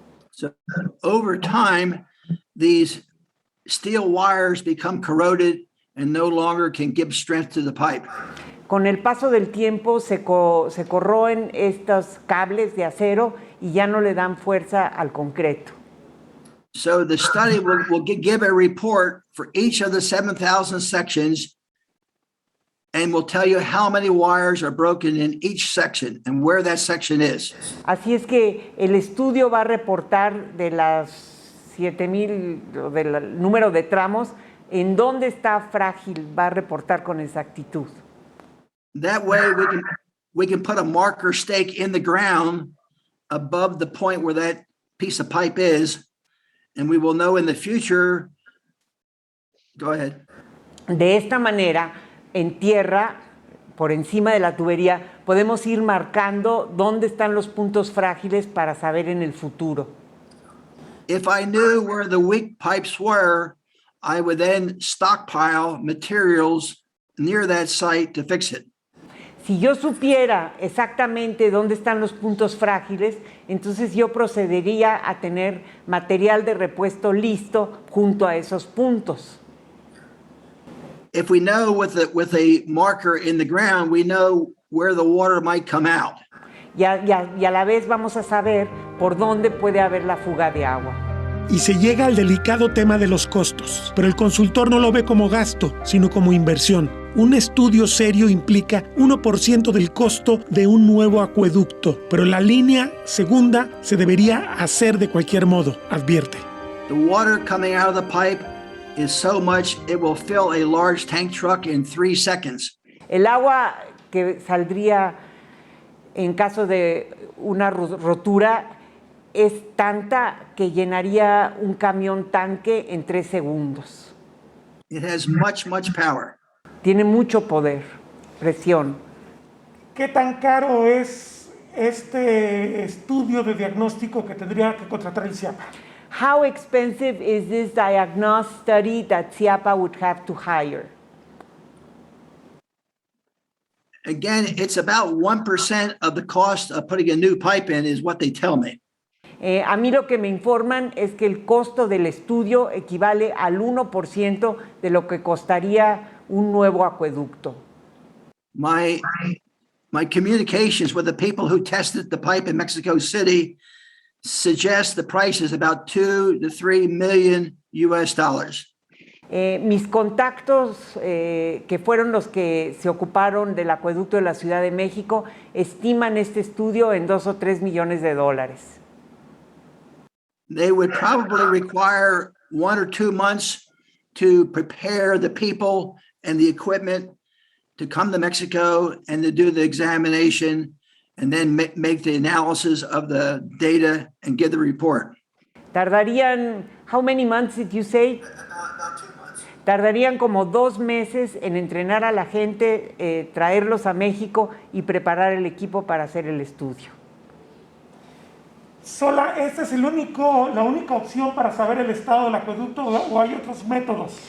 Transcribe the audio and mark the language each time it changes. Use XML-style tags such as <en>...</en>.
<en>So over time, these steel wires become corroded and no longer can give strength to the pipe.</en> <es>Con el paso del tiempo se corroen estos cables de acero y ya no le dan fuerza al concreto.</es> <en>So the study will give a report for each of the 7,000 sections and will tell you how many wires are broken in each section and where that section is.</en> <es>Así es que el estudio va a reportar de las 7,000, del número de tramos, en dónde está frágil, va a reportar con exactitud.</es> <en>That way we can put a marker stake in the ground above the point where that piece of pipe is, and we will know in the future. Go ahead.</en> <es>De esta manera, en tierra, por encima de la tubería, podemos ir marcando dónde están los puntos frágiles para saber en el futuro.</es> <en>If I knew where the weak pipes were, I would then stockpile materials near that site to fix it.</en> <es>Si yo supiera exactamente dónde están los puntos frágiles, entonces yo procedería a tener material de repuesto listo junto a esos puntos.</es> <en>If we know with a marker in the ground, we know where the water might come out.</en> <es>Y a la vez vamos a saber por dónde puede haber la fuga de agua. Y se llega al delicado tema de los costos, pero el consultor no lo ve como gasto, sino como inversión. Un estudio serio implica 1% del costo de un nuevo acueducto, pero la línea segunda se debería hacer de cualquier modo, advierte.</es> <en>The water coming out of the pipe is so much it will fill a large tank truck in 3 seconds.</en> <es>El agua que saldría en caso de una rotura es tanta que llenaría un camión tanque en 3 segundos.</es> <en>It has much power.</en> <es>Tiene mucho poder, presión. ¿Qué tan caro es este estudio de diagnóstico que tendría que contratar el CIAPA?</es> <en>How expensive is this diagnostic study that CIAPA would have to hire? Again, it's about 1% of the cost of putting a new pipe in is what they tell me.</en> <es>A mí lo que me informan es que el costo del estudio equivale al 1% de lo que costaría un nuevo acueducto.</es> <en>My communications with the people who tested the pipe in Mexico City suggest the price is about 2 to 3 million US dollars.</en> <es>Mis contactos, que fueron los que se ocuparon del acueducto de la Ciudad de México, estiman este estudio en 2 o 3 millones de dólares.</es> <en>They would probably require 1 or 2 months to prepare the people and the equipment to come to Mexico and to do the examination and then make the analysis of the data and give the report.</en> <es>Tardarían,</es> <en>how many months did you say? About 2 months.</en> <es>Tardarían como 2 meses en entrenar a la gente, traerlos a México y preparar el equipo para hacer el estudio. ¿Esta es la única opción para saber el estado del acueducto o hay otros métodos?</es>